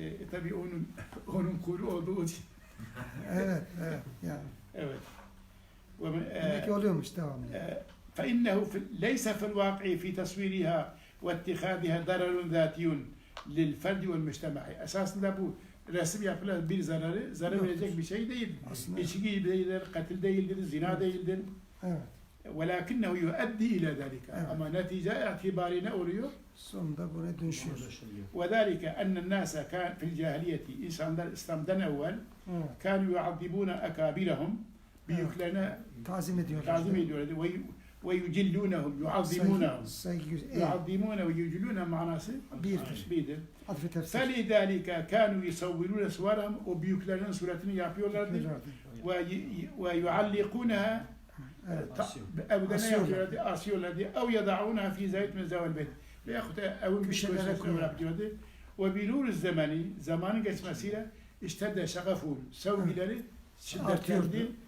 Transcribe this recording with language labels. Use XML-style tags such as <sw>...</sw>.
<tr>Tabii onun kuru olduğu için. Evet. Evet. Yani. Evet. Demek ki oluyormuş devamlı.</tr> <ar>فإنه ليس في الواقع في تصويرها واتخاذها ضرر ذاتي للفرد والمجتمع.</ar> <tr>Esasında bu resim yapılan bir zarar Yoktur. verecek bir şey değil. Aslında. İçki değildir, katil değildir, zina değildir. Evet.</tr> <ar>وَلَكِنَّهُ يُؤَدِّي إلى ذَلِكَ.</ar> <tr>Evet. Ama netice itibariyle ne oluyor? Sonunda buna dönüşüyor.</tr> <ar>وذلك أن الناس كان في الجاهلية</ar> <tr>insanlar İslam'dan evvel Evet.</tr> <ar>كانوا يعذبون أكابرهم</ar> <tr>büyüklerine Tazim ediyorlar. tazim ediyorlardı</tr> <ar>ويجلونهم يعظمونهم</ar> <tr>Saygı,</tr> <ar>يعظمون ويجلون</ar> <tr>manası birdir. Adlı tefsir.</tr> <ar>فَلِذَٰلِكَ كَانُوا يُصَوِّرُونَ صُوَرَهُمْ</ar> <tr>O büyüklerin suretini yapıyorlardı.</tr> <ar>وَيُعَلِّقُونَها</ar> <tr>evde ne Asıyorlar. yapıyorlardı? Asıyorlardı.</tr> <ar>اَوْ يَضَعُونَها فِي زَيْتْ مِنْ زَوَى الْبَيْتِ</ar> <tr>Veyahut da evin bir Köşelere köşesine koyuyorlar. bırakıyordu.</tr> <ar>وَبِنُورِ الزَّمَنِ</ar> <tr>Zamanın geçmesiyle işte de şagafun sevgileri şiddetlendi.</tr>